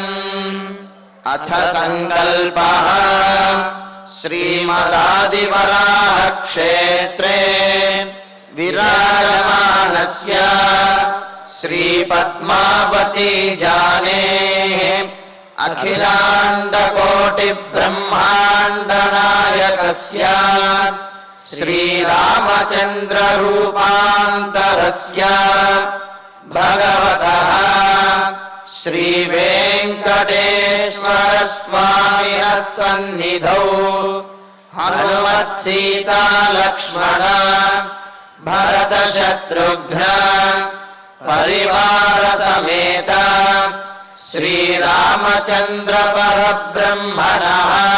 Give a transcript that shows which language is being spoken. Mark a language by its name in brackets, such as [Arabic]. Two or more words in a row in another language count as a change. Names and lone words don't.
[Sanskrit] అథ సంకల్పః శ్రీమదాదివరాహ క్షేత్రే విరాజమానస్య శ్రీ పద్మావతి జానేః అఖిలాండ కోటి బ్రహ్మాండ నాయకస్య శ్రీరామచంద్ర రూపాంతరస్య भगवतः श्रीवेङ्कटेश्वरस्वामिनः सन्निधौ हनुमत्सीता लक्ष्मण भरतशत्रुघ्न परिवार समेत श्रीरामचन्द्र परब्रह्मणः